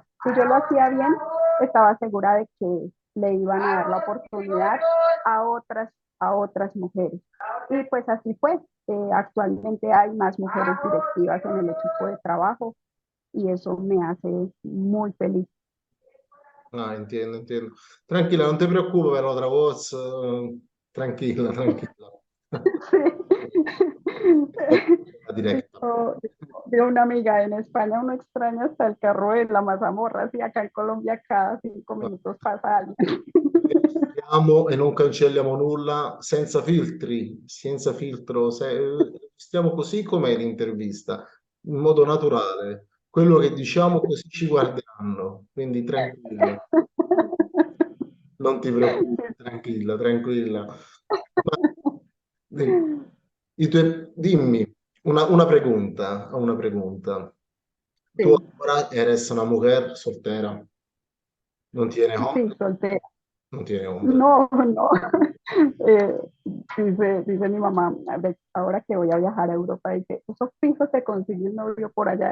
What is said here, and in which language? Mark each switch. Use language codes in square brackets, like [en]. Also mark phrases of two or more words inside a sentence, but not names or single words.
[es] Si yo lo hacía bien, estaba segura de que le iban a dar la oportunidad a otras mujeres. Y pues así fue. Actualmente hay más mujeres directivas en el equipo de trabajo y eso me hace muy feliz. Ah, entiendo, entiendo. [it] Tranquilla, non ti preoccupare per [es] otra voz. [it] Tranquilla, tranquilla. [es] La directa. De una amiga en España, uno extraña hasta el carro de la mazamorra, y acá en Colombia cada 5 minutos pasa alguien. [it] Siamo e non cancelliamo nulla senza filtri, senza filtro. Stiamo così com'è l'intervista, in modo naturale. Quello che diciamo così ci guarderanno, quindi tranquilla, non ti preoccupare, tranquilla, tranquilla. Ma, dimmi [es] una pregunta. Tú Sí, ahora eres una mujer soltera, no tienes sí, hombre, soltera. no tiene hombre. No, no. Eh, dice mi mamá, ahora que voy a viajar a Europa, dice, esos fijos se consigue un novio por allá.